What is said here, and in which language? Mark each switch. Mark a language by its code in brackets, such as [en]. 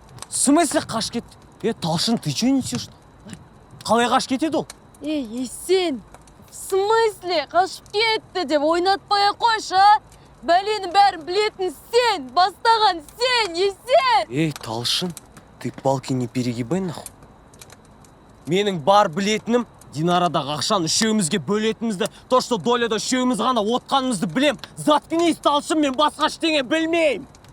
[ru] Смысле [kk] қаш кетті? Талшын, [ru] ты че несешь? [kk] Қалай қаш кетеді ол? Есен, [ru] в смысле [kk] қашып кетті деп ойнатпай қойшы, а? Бәленің бәрін білетін сен, бастаған сен, Есен! [ru] Талшын, ты палки не перегибай нахуй. [kk] Менің бар білетінім, Динарадағы ақшаны үшеумізге бөлетімізді, [ru] то, что [kk] доляда үшеуміз ғана отқанымызды білем. [ru] Заткнись, [kk] Талшын, мен басқа ештеңе білмеймін.